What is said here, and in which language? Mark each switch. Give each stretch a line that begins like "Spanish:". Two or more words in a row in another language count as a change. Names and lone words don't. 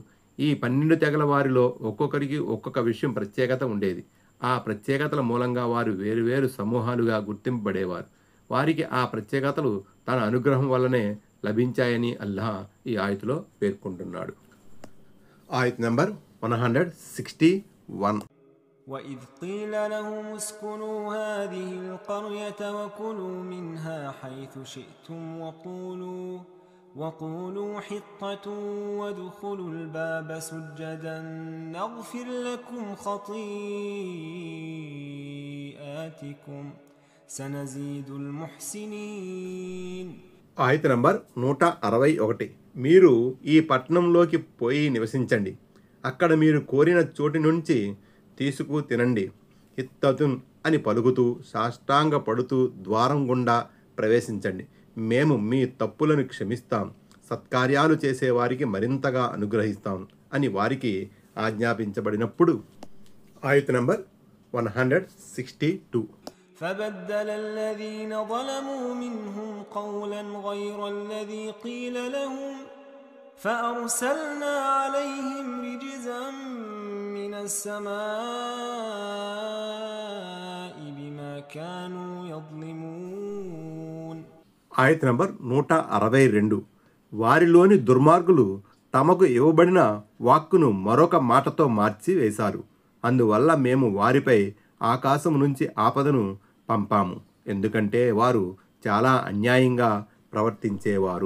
Telugu: ఈ 12 తెగల వారిలో ఒక్కొక్కరికి ఒక్కొక్క విషయం ప్రత్యేకత ఉండేది. ఆ ప్రత్యేకతల మూలంగా వారు వేరువేరు సమూహాలుగా గుర్తింపబడేవారు. వారికి ఆ ప్రత్యేకతలు తన అనుగ్రహం వల్లనే లభించాయని అల్లాహ్ ఈ ఆయతులో పేర్కొంటున్నాడు. ఆయత్ నంబర్ 161.
Arabic: وإذ قيل لهم اسكنوا هذه القرية وكلوا منها حيث شئتم وقولوا حطة وادخلوا الباب سجدا نغفر لكم خطيئاتكم سنزيد المحسنين.
Telugu: ఆయత్ నంబర్ 161. మీరు ఈ పట్టణంలోకి పోయి నివసించండి. అక్కడ మీరు కోరిన చోటి నుంచి తీసుకు తినండి. హిత్తతున్ అని పలుకుతూ సాష్టాంగ పడుతూ ద్వారం గుండా ప్రవేశించండి. మేము మీ తప్పులను క్షమిస్తాం, సత్కార్యాలు చేసేవారికి మరింతగా అనుగ్రహిస్తాం అని వారికి ఆజ్ఞాపించబడినప్పుడు. ఆయత్ నంబర్ 162.
Arabic: فبدل الذين ظلموا منهم قولا غير الذي قيل لهم فأرسلنا عليهم رجزا من السماء بما كانوا يظلمون.
Telugu: ఆయత్ నంబర్ 162. వారిలోని దుర్మార్గులు తమకు ఇవ్వబడిన వాక్కును మరొక మాటతో మార్చి వేశారు. అందువల్ల మేము వారిపై ఆకాశం నుంచి ఆపదను పంపాము, ఎందుకంటే వారు చాలా అన్యాయంగా ప్రవర్తించేవారు.